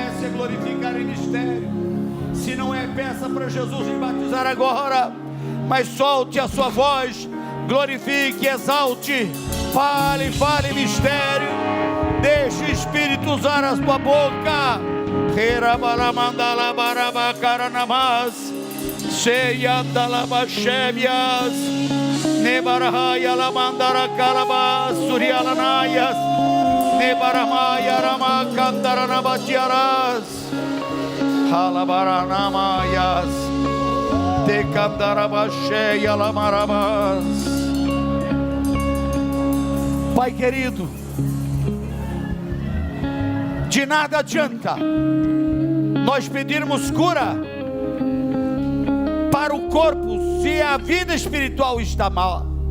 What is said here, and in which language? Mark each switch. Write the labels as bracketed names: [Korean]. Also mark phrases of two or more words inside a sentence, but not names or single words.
[Portuguese] glorificar em mistério. Se não é, peça para Jesus lhe batizar agora, mas solte a sua voz, glorifique, exalte, fale em mistério, deixe o Espírito usar a sua boca. Cheia da labaxébias, Nebarahaya lamandara calabas, Surialanayas, Nebaramaya ramacandaranabatiaras, Halabaranamayas, Tecandarabasheia lamarabas. Pai querido, de nada adianta nós pedirmos cura para o corpo se a vida espiritual está mal.